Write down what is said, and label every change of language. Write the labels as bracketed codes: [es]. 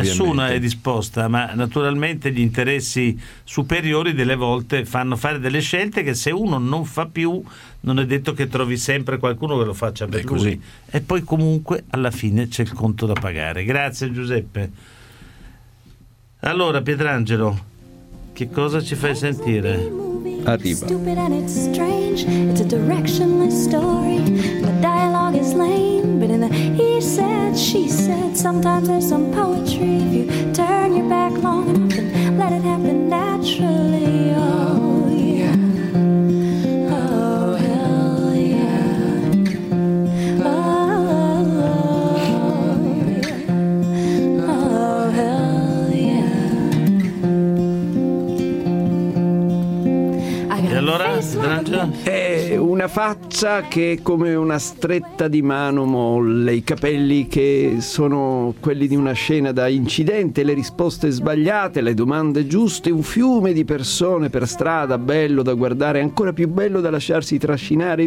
[it] Nessuna è disposta, ma naturalmente gli interessi superiori delle volte fanno fare delle scelte che, se uno non fa più, non è detto che trovi sempre qualcuno che lo faccia per lui. Così. E poi comunque alla fine c'è il conto da pagare. Grazie Giuseppe. Allora Pietrangelo, che cosa ci fai sentire? Arriva. [en] Stupid and it's strange, it's a directionless story. The dialogue is lame, but in the he said, she said, sometimes there's some poetry. If you turn your back long enough and let it happen naturally. Oh yeah. Oh hell yeah. Oh yeah. Oh hell yeah. I got a face like a [it] faccia? È una faccia che è come una stretta di mano molle, i capelli che sono quelli di una scena da incidente, le risposte sbagliate, le domande giuste, un fiume di persone per strada, bello da guardare, ancora più bello da lasciarsi trascinare.